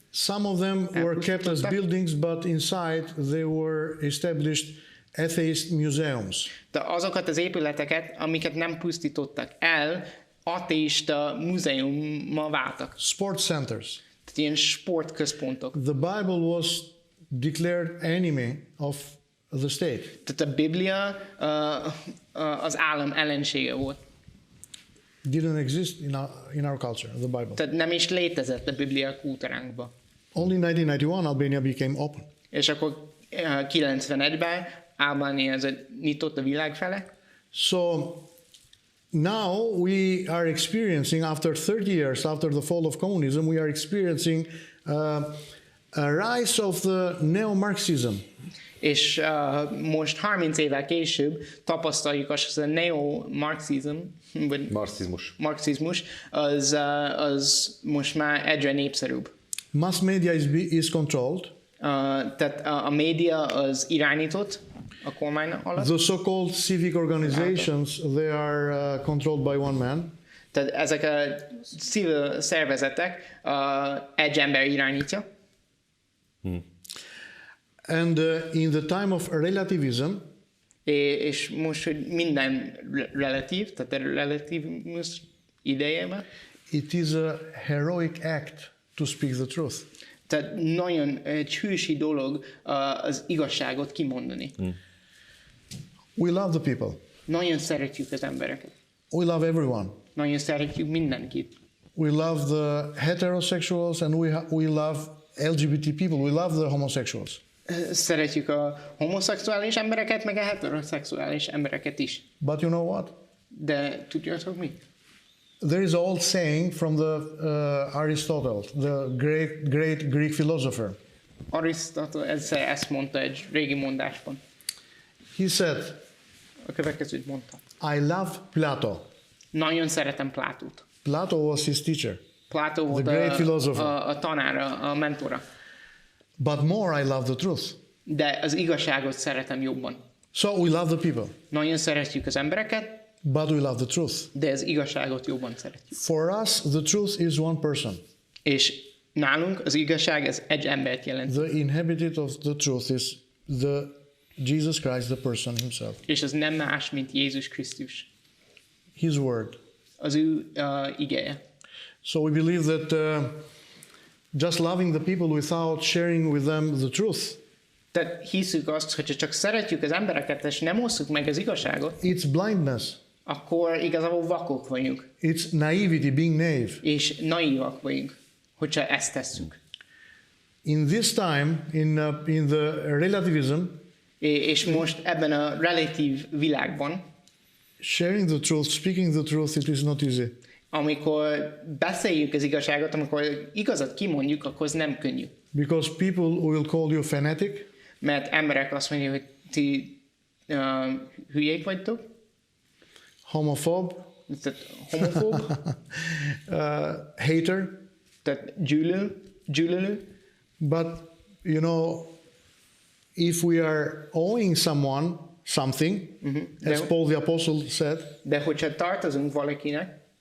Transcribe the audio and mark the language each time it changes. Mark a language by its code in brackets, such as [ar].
[en] Some of them were kept as buildings, but inside they were established atheist museums. [hu] De azokat az épületeket, amiket nem pusztítottak el, ateista múzeummal váltak. [en] Sport centers. [hu] Tehát ilyen sportközpontok. [en] The Bible was declared enemy of the state. [hu] Tehát a Biblia az állam ellensége volt. [en] Didn't exist in our culture, the Bible. [hu] Tehát nem is létezett a Biblia kultúránkban. [en] Only in 1991 Albania became open. [hu] És akkor 91-ben Albánia nyitott a világ fele. [en] So now we are experiencing, after 30 years after the fall of communism, we are experiencing a rise of the neo-Marxism. [hu] És most 30 évvel később tapasztaljuk azt, hogy a neo-marxism, vagy marxizmus, az most már egyre népszerűbb. [en] Mass media is controlled. [hu] Tehát a média az irányított a kormány alatt. [en] The so-called civic organizations, they are controlled by one man. [hu] Tehát ezek a civil szervezetek egy ember irányítja. [en] And in the time of relativism, [hu] és most, hogy minden relatív, tehát a relativizmus idejében, [en] it is a heroic act to speak the truth. [hu] Tehát nagyon egy hősi dolog az igazságot kimondani. [en] We love the people. [hu] Nagyon szeretjük az embereket. [en] We love everyone. [hu] Nagyon szeretjük mindenkit. [en] We love the heterosexuals and we love LGBT people. We love the homosexuals. [hu] Szeretjük a homoszexuális embereket, meg a heteroszexuális embereket is. [en] But you know what? [hu] De tudjátok mi? [en] There is an old saying from the Aristotle, the great Greek philosopher. [hu] Arisztoteles ezt mondta egy régi mondásban. [en] He said, [hu] A következőt mondta. [en] I love Plato. [hu] Nagyon szeretem Plátót. [en] Plato was his teacher. [hu] Plátó volt a tanára, a mentora. [en] But more I love the truth. [hu] De az igazságot szeretem jobban. [en] So we love the people. [hu] Nagyon szeretjük az embereket, [en] But we love the truth. [hu] de az igazságot jobban szeretjük. [en] For us, the truth is one person. [hu] És nálunk az igazság ez egy embert jelent. [en] The inhabitant of the truth is the Jesus Christ, the person himself. [hu] És ez nem más, mint Jézus Krisztus. [en] His word. [hu] Az ő igéje. [en] So we believe that just loving the people without sharing with them the truth, [hu] Tehát hiszük azt, hogyha csak szeretjük az embereket, és nem osszuk meg az igazságot, [en] it's blindness. [hu] akkor igazából vakok vagyunk. [en] It's naivety, being naive. [hu] És naívak vagyunk, hogyha ezt tesszük. [en] In this time, in the relativism, [hu] És most ebben a relatív világban, [en] sharing the truth, speaking the truth, it is not easy. [hu] amikor beszéljük az igazságot, amikor igazat kimondjuk, akkor ez nem könnyű. [en] Because people will call you fanatic. [hu] Mert emberek azt mondják, hogy ti hülyék vagytok. [en] Homophobe. [hu] Tehát homofób. [en] Hater. [hu] Tehát gyűlölő. [en] But, you know, if we are owing someone something, as Paul the Apostle said, [hu] De hogyha tartozunk valakinek,